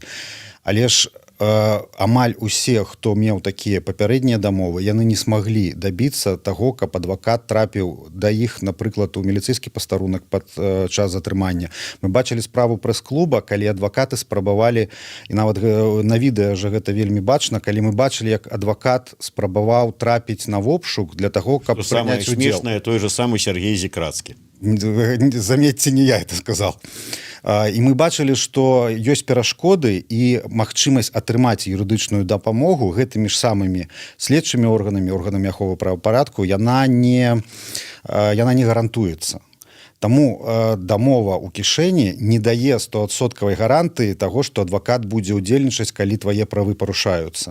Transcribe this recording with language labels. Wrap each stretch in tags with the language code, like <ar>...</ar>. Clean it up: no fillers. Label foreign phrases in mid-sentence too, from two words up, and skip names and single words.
<be>Але ж амаль усе, хто меў такія папярэднія дамовы, яны не смаглі дабіцца таго, каб адвакат трапіў да іх, напрыклад, у міліцэйскі пастарунак пад час затрымання. Мы бачылі справу прэс-клуба, калі адвакаты спрабавалі, і нават на відэа жа гэта вельмі бачна, калі мы бачылі, як адвакат спрабаваў трапіць на вобшук для таго, каб прыняць удзел. Самае смешнае, той же самы Сергей Зікрацкі.</be> <ru>Заметьте, не я это сказал.</ru> <be>І мы бачылі, што ёсць перашкоды і магчымасць атрымаць юрыдычную дапамогу гэтымі ж самымі следчымі органамі аховы правапарадку, яна не гарантуецца. Таму дамова ў кішэні не дае 100% гарантыі таго, што адвакат будзе ўдзельнічаць, калі твае правы парушаюцца.</be>